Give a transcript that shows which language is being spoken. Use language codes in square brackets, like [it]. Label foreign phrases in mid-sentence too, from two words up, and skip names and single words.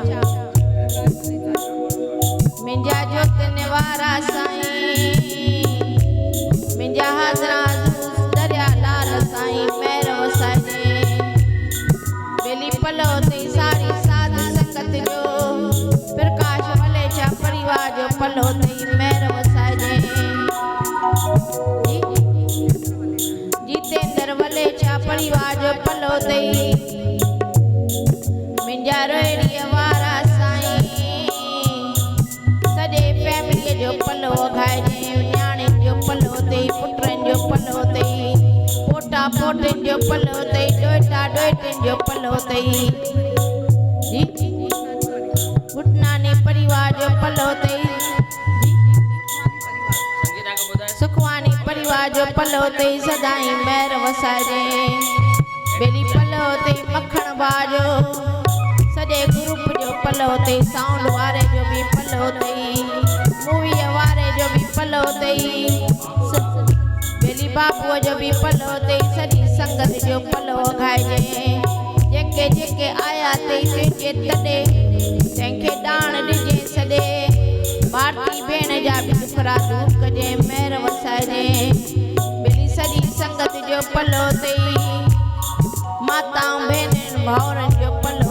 [sd] मुंहिंजा जोत निवारा साईं मुंहिंजा हाज़रा दरिया लाल साईं महर वसाइजे बेली पलो ते सारी साध संगत जो प्रकाश वलेचा परिवार जो पलो ते महर वसाइजे जितेंद्र वलेचा परिवार जो पलो ते मुंहिंजा रोहिड़ीअ वारा साईं सॼे फैमिलीअ जो पलो वघाइजे न्याणियुनि जो पलो ते पुटनि जो पलो ते पोटा पोटियुनि जो पलो तई डोटा डोटिन जो पलो तई जी घुटनानी परिवार जो पलो तई सुखवानी परिवार जो पलो तई सदाई मेहर वसाजे बेली पलो तई मखण बाजो सॼे ग्रुप जो पलो तई साउंड वारे जो भी पलो तई मूवी वारे जो भी पलो तई बेली बाबू जो भी पलो तई सॼी संगत जो पलो घाइजे जेके जेके आया तई ते तडे तंहिंखे ॾाण ॾिजे सॼे भारती भेण जा भी दुखड़ा दूर कजे मेहर वसाइजे बेली सॼी संगत जो पलो तई माताऊं भेनरुनि भाउरनि जो पलो